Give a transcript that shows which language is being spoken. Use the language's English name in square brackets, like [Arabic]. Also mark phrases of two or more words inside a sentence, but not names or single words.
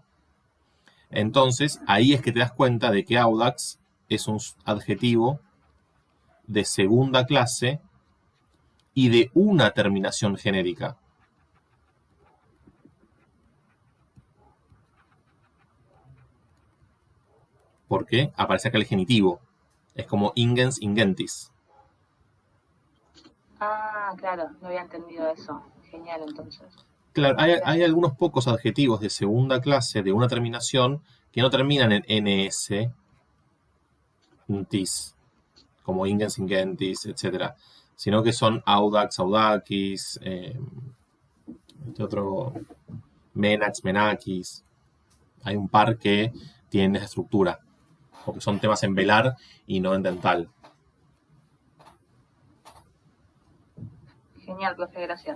[Spanish] Entonces, ahí es que te das cuenta de que audax es un adjetivo de segunda clase y de una terminación genérica. Porque aparece acá el genitivo. Es como [Latin] ingens, ingentis. [Spanish] Ah, claro, no había entendido eso. Genial, entonces. Claro, hay algunos pocos adjetivos de segunda clase de una terminación que no terminan en ns, tis, como [Latin] ingens, ingentis, [Spanish] etc. Sino que son [Latin] audax, audaquis, [Spanish] este otro, [Latin] menax, menakis. [Spanish] Hay un par que tienen esa estructura, porque son temas en velar y no en dental. Genial, profe, gracias.